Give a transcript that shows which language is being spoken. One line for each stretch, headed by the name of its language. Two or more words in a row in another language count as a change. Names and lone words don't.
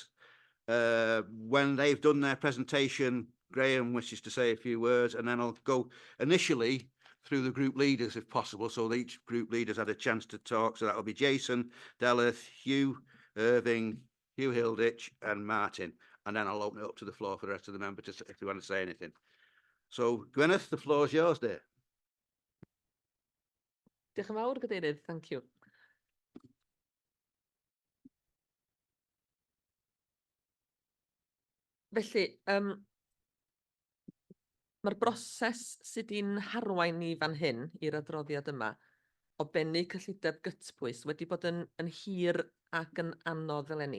English: When they've done their presentation, Graham wishes to say a few words, and then I'll go initially through the group leaders if possible. So each group leader's had a chance to talk. So that'll be Jason, Deleth, Hugh Irving, Hugh Hilditch and Martin. And then I'll open it up to the floor for the rest of the members if they want to say anything. So Gwyneth, the floor is yours there.
Welsh: Diolch yn fawr, Cadeirydd.
English: Thank you.
Welsh: Felly, mae'r broses sydd i'n harwain ni fan hyn i'r adroddiad yma o bennu cyllideb gytbwys wedi bod yn hir ac yn anodd eleni.